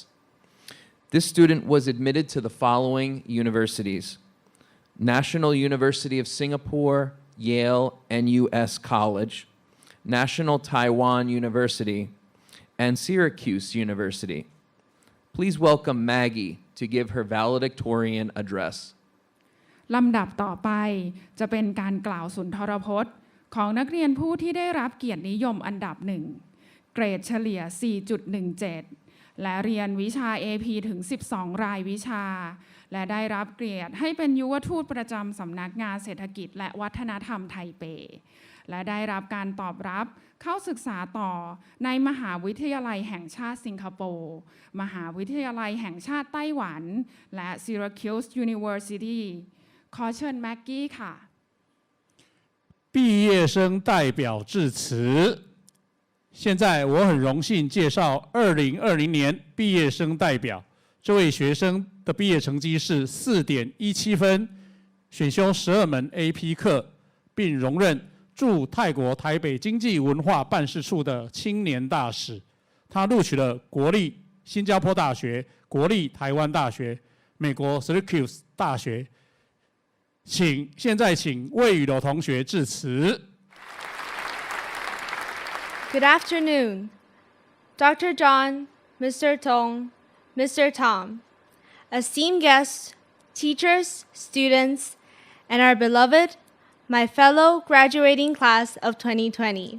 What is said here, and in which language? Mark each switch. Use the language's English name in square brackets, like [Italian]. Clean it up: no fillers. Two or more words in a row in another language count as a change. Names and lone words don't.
[English] This student was admitted to the following universities: National University of Singapore, Yale, and U.S. College, National Taiwan University, and Syracuse University. Please welcome Maggie to give her valedictorian address. [Thai] ลำดับต่อไปจะเป็นการกล่าวสุนทรพจน์ของนักเรียนผู้ที่ได้รับเกียรตินิยมอันดับห นึ่งเกรดเฉลี่ย 4.17 และเรียนวิชา AP ถึง 12 รายวิชาและได้รับเกียรติให้เป็นยุวทูตประจำสำนักงานเศรษฐกิจและวัฒนธรรมไทเปและได้รับการตอบรับเข้าศึกษาต่อในมหาวิทยาลัยแห่งชาติสิงคโปร์มหาวิทยาลัยแห่งชาติไต้หวันและ Syracuse University ขอเชิญแม็กกี้ค่ะ [Chinese] 毕业生代表致辞。现在我很荣幸介绍2020年毕业生代表。这位学生的毕业成绩是4.17分，选修12门 AP 课，并荣任驻泰国台北经济文化办事处的青年大使。他录取了国立新加坡大学、国立台湾大学、美国 Syracuse 大学。现在请魏雨柔同学致辞。 [English] Good afternoon, Dr. John, Mr. Tong, Mr. Tom, esteemed guests, teachers, students, and our beloved, my fellow graduating class of 2020.